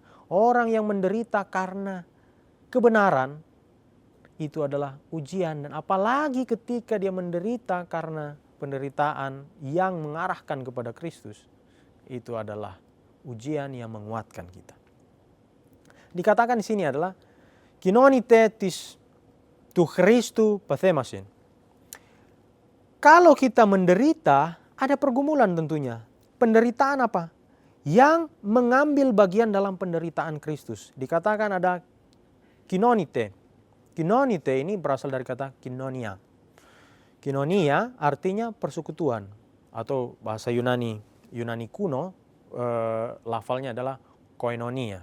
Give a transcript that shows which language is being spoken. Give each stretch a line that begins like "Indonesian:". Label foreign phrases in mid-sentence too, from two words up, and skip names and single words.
Indonesian: Orang yang menderita karena kebenaran, itu adalah ujian. Dan apalagi ketika dia menderita karena penderitaan yang mengarahkan kepada Kristus, itu adalah ujian yang menguatkan kita. Dikatakan di sini adalah
Greek: κοινωνεῖτε τοῖς τοῦ Χριστοῦ παθήμασιν.
Indonesian: Kalau kita menderita, ada pergumulan tentunya. Penderitaan apa? Yang mengambil bagian dalam penderitaan Kristus. Dikatakan ada kinonite. Kinonite ini berasal dari kata kinonia. Kinonia artinya persekutuan, atau bahasa Yunani kuno lafalnya adalah koinonia.